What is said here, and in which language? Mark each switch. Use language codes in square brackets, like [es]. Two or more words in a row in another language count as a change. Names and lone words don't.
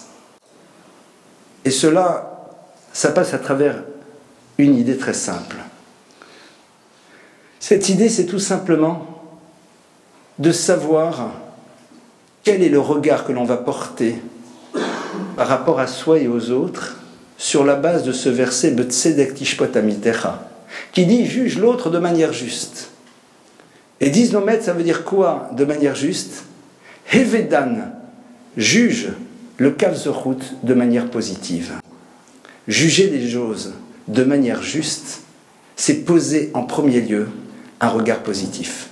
[fr] Et cela, ça passe à travers une idée très simple. Cette idée, c'est tout simplement de savoir quel est le regard que l'on va porter par rapport à soi et aux autres sur la base de ce verset [he] בצדק תשפוט עמיתך, [fr] qui dit « juge l'autre de manière juste ». Et disent nos maîtres, ça veut dire quoi de manière juste? Hevedan, juge le [he] כף זכות [fr] de manière positive. Juger les choses de manière juste, c'est poser en premier lieu un regard positif.